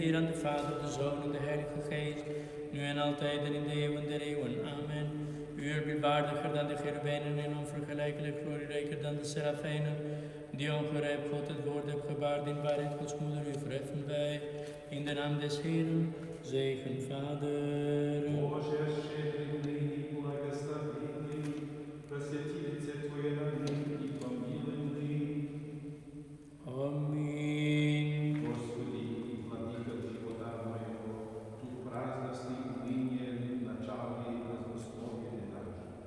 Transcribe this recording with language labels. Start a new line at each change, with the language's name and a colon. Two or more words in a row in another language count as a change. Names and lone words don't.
Dutch: Eer aan de Vader, de Zoon en de Heilige Geest, nu en altijd en in de eeuwen der eeuwen. Amen. U eerbiedwaardiger dan de cherubijnen en onvergelijkelijk glorierijker dan de serafijnen, die ongerijpt God het woord hebt gebaard, in waarheid Gods moeder, u verheffen wij. In de naam des Heeren, zegen Vader.
Church Slavic: Amin. Господи, владыка живота моего, дух праздности, уныния, начала и празднословия не даже.